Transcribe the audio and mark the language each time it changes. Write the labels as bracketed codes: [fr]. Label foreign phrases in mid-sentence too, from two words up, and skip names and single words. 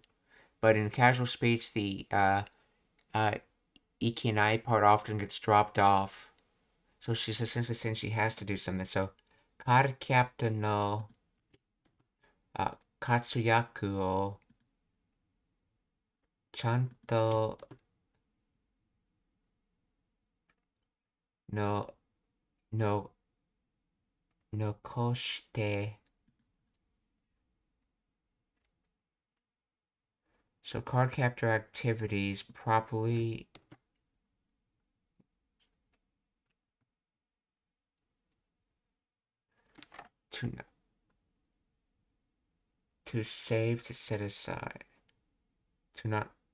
[en] But in casual speech, the ikenai part often gets dropped off. So she's essentially saying she has to do something. [ja] So, [en] card captor [ja] の活躍をちゃんとのののこして. [en] So card captor activities properly to save, to set aside, to not.